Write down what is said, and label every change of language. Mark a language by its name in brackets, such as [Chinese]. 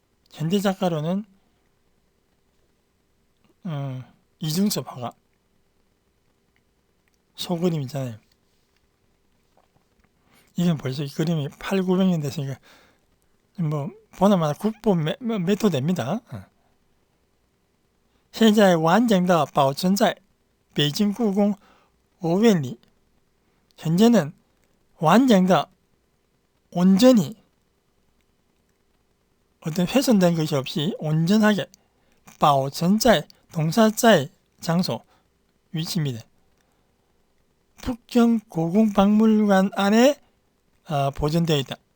[Korean] 현대 작가로는 이중섭 화가 소그림 있잖아요. 이건 벌써 이 그림이 8, 900년 됐으니까 뭐 보나마나 국보 몇호 됩니다. [Chinese] 现在完整的保存在北京故宫5院里. [Korean] 현재는 완전히 온전히 어떤 훼손된 것이 없이 온전하게 [Chinese] 保存在 [Korean] 동사자의 장소 위치입니다. 북경 고궁박물관 안에 보존되어 있다.